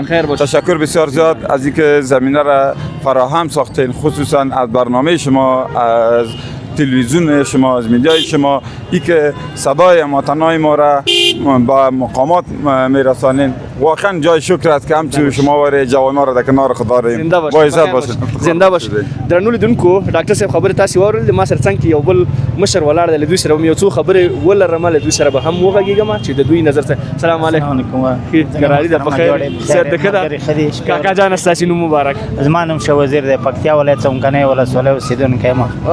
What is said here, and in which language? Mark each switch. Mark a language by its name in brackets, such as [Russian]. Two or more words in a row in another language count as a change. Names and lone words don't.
[Persian] تشکر بسیار زیاد از اینکه زمینه را فراهم ساختین، خصوصا از برنامه شما، از تلویزیون شما، از میدیای شما، ای که صدای هموطنای ما را با مقامات میرسانین. واقعا جای شکر است که همچنین شما و جوانان را در کنار خود داریم. زنده باشید. با عزت باشید. زنده باشید. [Pashto] درنو لیدونکو ډاکټر صاحب خبره تاسو واورل ما سره څنګه یو بل مشر ولاړ دی له دوی سره یو څو خبره ولرم له دوی سره به هم وغږیږم چې د دوی نظر ته. [Arabic] السلام علیکم. [Pashto] ګراری ده په خیر. سر دغه کاکا جان ستاسو نوم مبارک. زما نوم شاه وزیر دی پکتیا ولایت څمکنۍ ولسوالۍ اوسېدونکی یم.